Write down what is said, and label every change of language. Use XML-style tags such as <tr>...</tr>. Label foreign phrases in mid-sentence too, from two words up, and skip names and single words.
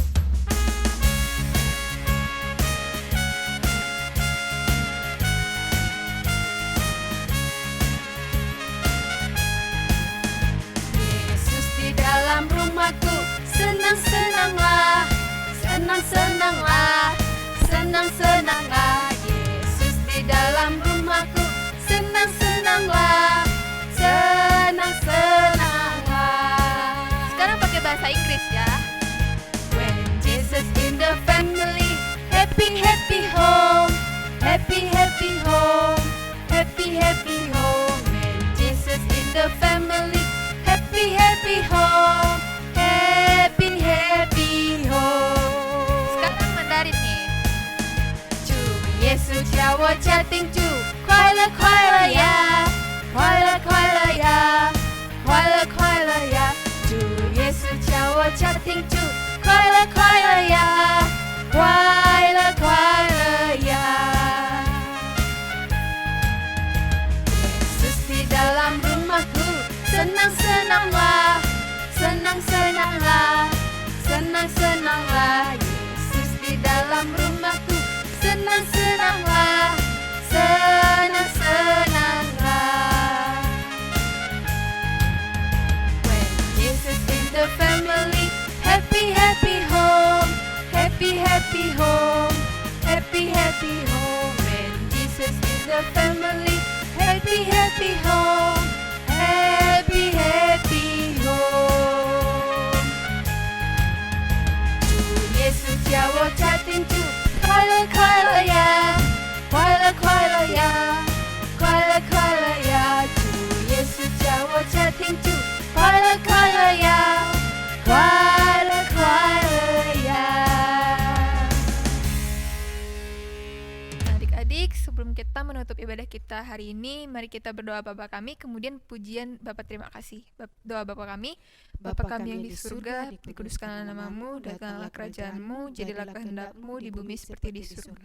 <id>Yesus di dalam rumahku, senang-senanglah, senang-senanglah, senang-senanglah. Yesus di dalam rumahku, senang-senanglah, senang-senanglah. Sekarang pakai bahasa Inggris ya.</id> <en>When Jesus in the family, happy, happy home, happy, happy home, happy, happy home. When Jesus in the family, happy, happy home, happy, happy home.</en> <id>Sekarang Mandarin nih.</id> <zh>主耶稣叫我家庭主，快乐快乐呀，快乐快乐呀，快乐快乐呀。主耶稣叫我家庭主，快乐快乐呀，快乐快乐呀。</zh> <id>Yesus di dalam rumahku, senang-senanglah, senang-senanglah, senang-senanglah. Yesus di dalam rumahku, senang-senanglah, senang-senanglah.</id> <en>When Jesus in the family, happy, happy home, happy, happy home, happy, happy home. When Jesus in the family, happy, happy home, happy, happy home.</en> <zh>主耶稣叫我家庭主，快乐快乐呀，快乐快乐呀，快乐快乐呀。主耶稣叫我家庭主，快乐快乐呀，快乐快乐呀。</zh> <id>Nah, adik-adik, sebelum kita menutup ibadah kita hari ini, mari kita berdoa Bapa kami, kemudian pujian Bapa terima kasih. Doa Bapa kami, Bapa kami yang di surga, dikuduskanlah namamu, datanglah kerajaanmu, jadilah kehendakmu di bumi seperti di surga.</id>